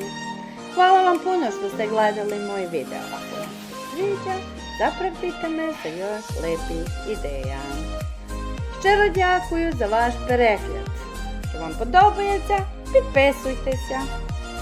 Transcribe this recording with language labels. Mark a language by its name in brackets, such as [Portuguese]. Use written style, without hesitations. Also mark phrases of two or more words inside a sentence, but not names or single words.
[Serbian] Hvala vam puno što ste gledali moj video. Ako vam se sviđa, zapratite me za još lepih ideja. [Ukrainian] Щиро дякую за ваш перегляд. Якщо вам подобається, підписуйтеся.